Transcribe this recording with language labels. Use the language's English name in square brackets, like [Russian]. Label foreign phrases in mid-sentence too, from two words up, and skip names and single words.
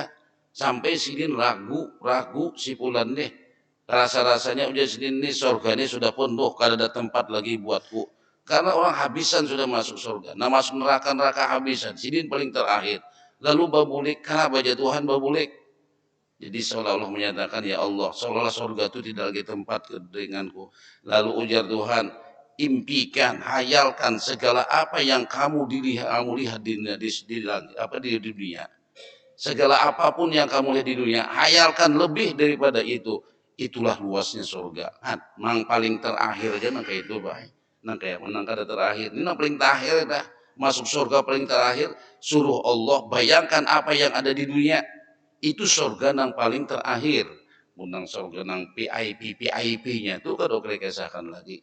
[Indonesian] Sampai Sidin ragu si Fulan deh. [Banjar] Rasa-rasanya udah Sidin nih surga ini sudah penuh, kada ada tempat lagi buatku. Karena orang habisan sudah masuk surga. Nah masuk neraka habisan. [Indonesian] Sidin paling terakhir. [Banjar] Lalu babulik, karena baca Tuhan babulik. [Indonesian] Jadi seolah-olah menyatakan, [Arabic] يا الله, [Indonesian] seolah-olah surga itu tidak lagi tempat denganku. Lalu ujar Tuhan, impikan, hayalkan segala apa yang kamu lihat di dunia. Segala apapun yang kamu lihat di dunia, hayalkan lebih daripada itu. Itulah luasnya surga. [Banjar] Nang paling terakhir aja nang kayak itu baik. Nang kayak menang kada terakhir. [Indonesian] Ini nang paling terakhir dah. Masuk surga paling terakhir. Suruh Allah bayangkan apa yang ada di dunia. [Banjar] Itu surga nang paling terakhir. Menang surga nang VIP-nya itu kada kesahkan lagi.